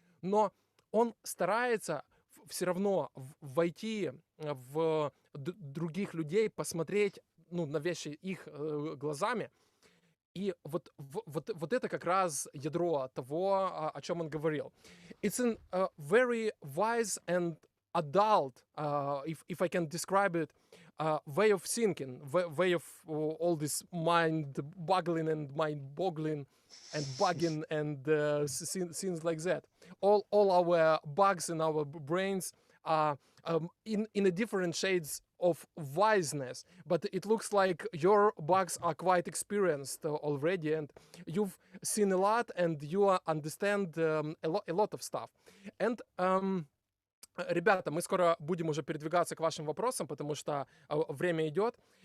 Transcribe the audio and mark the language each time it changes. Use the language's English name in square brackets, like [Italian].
[Russian] Но он старается все равно войти в других людей, посмотреть на вещи их глазами. И вот это как раз ядро того, о чем он говорил. [English] It's a very wise and adult, if I can describe it, way of thinking, way of all this mind-boggling and mind-boggling and bugging and things like that. All our bugs in our brains are in a different shades of wiseness, but it looks like your bugs are quite experienced already, and you've seen a lot, and you understand a lot of stuff. [Russian] And ребята, мы скоро будем уже передвигаться к вашим вопросам, потому что время идет.